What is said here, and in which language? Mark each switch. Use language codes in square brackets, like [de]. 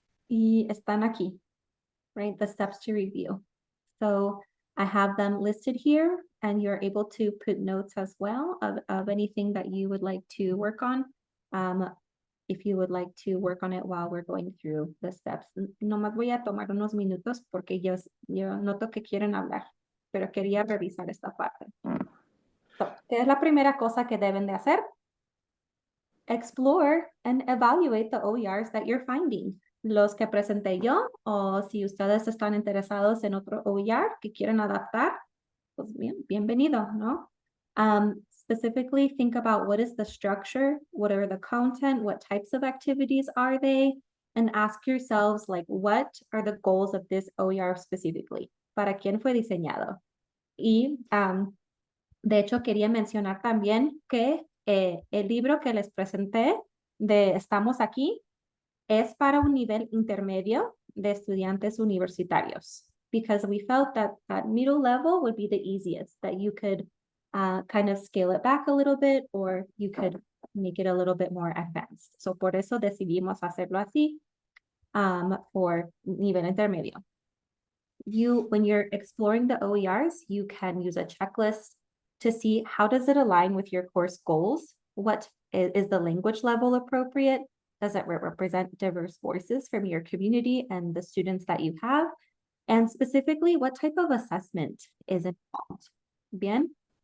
[es] Y están aquí, [en] right? The steps to review. So I have them listed here, and you're able to put notes as well of anything that you would like to work on. If you would like to work on it while we're going through the steps. [es] Nomás voy a tomar unos minutos porque yo noto que quieren hablar, pero quería revisar esta parte. So, ¿qué es la primera cosa que deben de hacer? [en] Explore and evaluate the OERs that you're finding. [es] Los que presenté yo, o si ustedes están interesados en otro OER que quieren adaptar, pues bienvenido, ¿no? [en] Specifically, think about what is the structure, what are the content, what types of activities are they, and ask yourselves, like, what are the goals of this OER specifically? [es] ¿Para quién fue diseñado? Y, de hecho, quería mencionar también que el libro que les presenté de Estamos Aquí es para un nivel intermedio de estudiantes universitarios, [en] because we felt that middle level would be the easiest, that you could kind of scale it back a little bit, or you could make it a little bit more advanced. [es] So por eso decidimos hacerlo así for nivel intermedio. [en] When you're exploring the OERs, you can use a checklist to see how does it align with your course goals? What is the language level appropriate? Does it represent diverse voices from your community and the students that you have? And specifically, what type of assessment is involved? Bien.